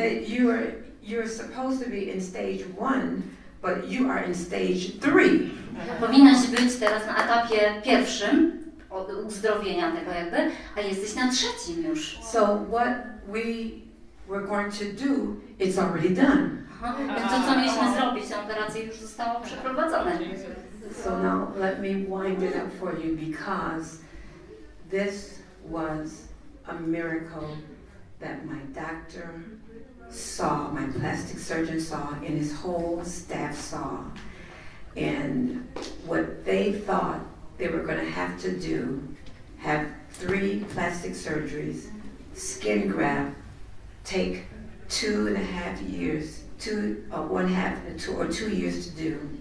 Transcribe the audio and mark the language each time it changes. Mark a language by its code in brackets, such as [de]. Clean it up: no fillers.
[en] Said you're supposed to be in stage 1, but you are in stage 3. [pl] Powinnaś być teraz na etapie pierwszym uzdrowienia tego jakby, a jesteś na 3. już. [en] So what we were going to do, it's already done. [pl] Więc to, co mieliśmy zrobić, ta operacja już została przeprowadzona. [en] So now let me wind it up for you, because this was a miracle that my doctor saw, my plastic surgeon saw, and his whole staff saw. And what they thought they were going to have to do, have 3 plastic surgeries, skin graft, take 2.5 years, 1.5 or 2 years to do.